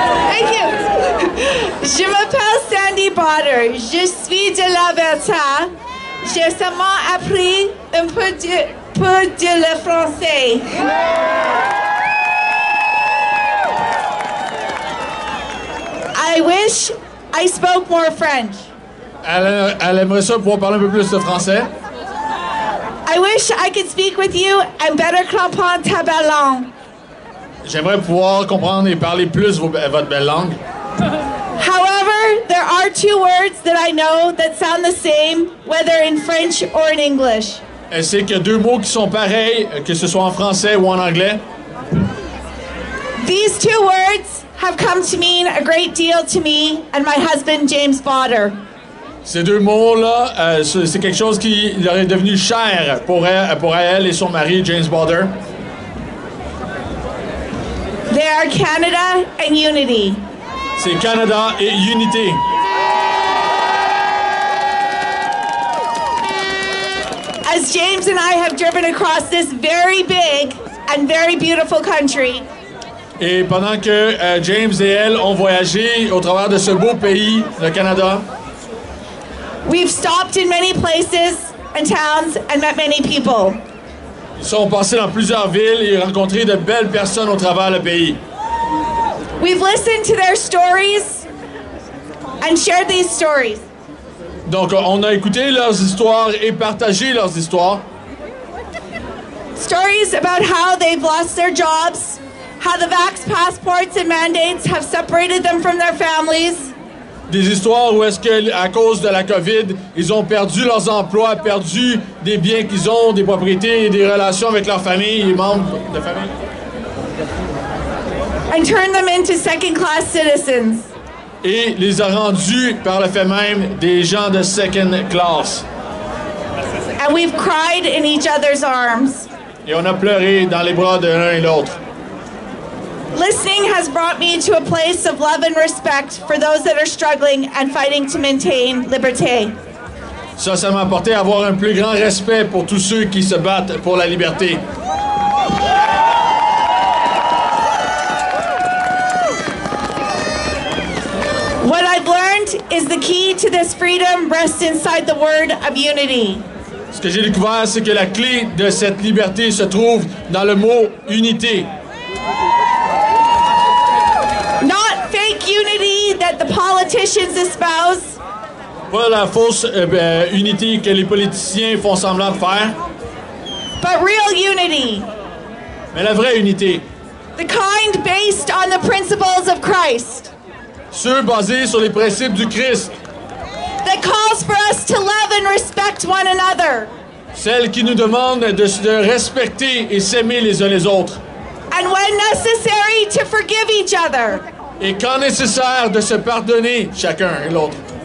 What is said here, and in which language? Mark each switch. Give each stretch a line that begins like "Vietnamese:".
English: Thank you.
French: Je m'appelle Sandy Botter. Je suis de l'Alberta. J'ai seulement appris un peu de le français.
English: I wish I spoke more French.
French: Elle aimerait ça pouvoir parler un peu plus de français.
English: I wish I could speak with you and better
French: comprendre
English: ta belle langue.
French: J'aimerais pouvoir comprendre et parler plus votre belle langue.
English: However, there are two words that I know that sound the same, whether in French or in English.
French: Elle sait qu'il y a deux mots qui sont pareils, que ce soit en français ou en anglais.
English: These two words have come to mean a great deal to me and my husband, James Botter.
French: Ces deux mots-là, c'est quelque chose qui leur est devenu cher pour elle et son mari, James Botter.
English: They are Canada and unity.
French: C'est Canada et unité.
English: As James and I have driven across this very big and very beautiful country,
French: et pendant que James et elle ont voyagé au travers de ce beau pays, le Canada,
English: we've stopped in many places and towns and met many people.
French: Ils sont passés dans plusieurs villes et rencontré de belles personnes au travers le pays.
English: We've listened to their stories and shared these stories.
French: Donc, on a écouté leurs histoires et partagé leurs histoires.
English: Stories about how they've lost their jobs, how the vax passports and mandates have separated them from their families.
French: Des histoires où est-ce que, à cause de la COVID, ils ont perdu leurs emplois, perdu des biens qu'ils ont, des propriétés et des relations avec leur famille et membres de famille.
English: And turned them into second-class citizens.
French: Et les a rendus, par le fait même, des gens de
English: second class. And we've cried in each other's arms.
French: Et on a pleuré dans les bras de l'un et l'autre.
English: Listening has brought me to a place of love and respect for those that are struggling and fighting to maintain liberté.
French: Ça m'a apporté à avoir un plus grand respect pour tous ceux qui se battent pour la liberté.
English: What I've learned is the key to this freedom rests inside the word of unity.
French: Ce que j'ai découvert, c'est que la clé de cette liberté se trouve dans le mot unité.
English: Not fake unity that the politicians espouse.
French: Pas la fausse unité que les politiciens font semblant de faire.
English: But real unity.
French: Mais la vraie unité.
English: The kind based on the principles of Christ.
French: Ceux basés sur les principes du Christ.
English: That calls for us to love and respect one another.
French: Celle qui nous demande de respecter et s'aimer les uns les autres.
English: And when necessary, to forgive each other.
French: Et quand nécessaire, de se pardonner chacun et l'autre.